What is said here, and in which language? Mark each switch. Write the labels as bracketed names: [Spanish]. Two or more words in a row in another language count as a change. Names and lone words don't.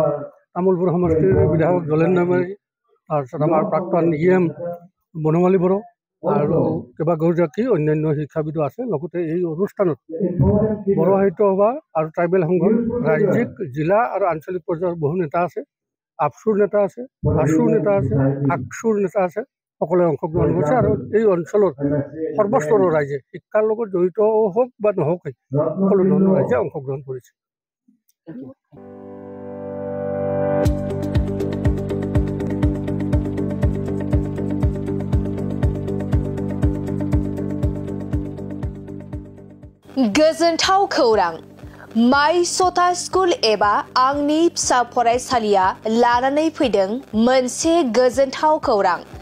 [Assamese] তামোলপুৰ সমষ্টিৰ বিধায়ক জলেন নামেৰী তাৰপিছত আমাৰ প্ৰাক্তন EM বনমালী বড়ো আৰু কেইবাগৰাকী অন্যান্য শিক্ষাবিদো আছে লগতে এই অনুষ্ঠানত বড়ো সাহিত্য সভা আৰু ট্ৰাইবেল সংঘৰ ৰাজ্যিক জিলা আৰু আঞ্চলিক পৰ্যায়ৰ বহু নেতা আছে আপচুৰ নেতা আছে আচুৰ নেতা আছে আকচুৰ নেতা আছে সকলোৱে অংশগ্ৰহণ কৰিছে আৰু এই অঞ্চলৰ সৰ্বস্তৰৰ ৰাইজে শিক্ষাৰ লগত জড়িত হওক বা নহওক সকলো ধৰণৰ ৰাইজে অংশগ্ৰহণ কৰিছে [Bodo] गोजोनथाव खौरां माइ सता स्कुल एबा आंनि फिसा फरायसालिया लानानै फैदों मोनसे गोजोनथाव खौरां